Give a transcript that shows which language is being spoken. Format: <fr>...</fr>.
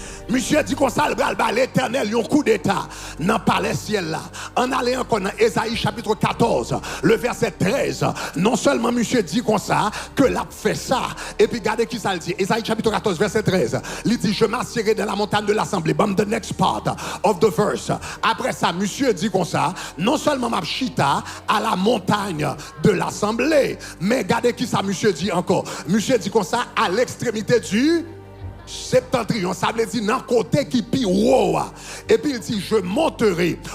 <fr>Monsieur dit comme ça, l'éternel, il y a un coup d'état dans le palais ciel là. En allant encore dans Ésaïe chapitre 14, le verset 13, non seulement monsieur dit comme ça, que l'a fait ça, et puis regardez qui ça le dit. Ésaïe chapitre 14, verset 13, il dit, je m'assierai dans la montagne de l'assemblée.</fr> <en>Bam, the next part of the verse.</en> <fr>Après ça, monsieur dit comme ça, non seulement m'a chita à la montagne de l'assemblée, mais regardez qui ça monsieur dit encore. Monsieur dit comme ça, à l'extrémité du septentrion, ça veut dire dans côté qui pi haut. Et puis il dit je monterai</fr>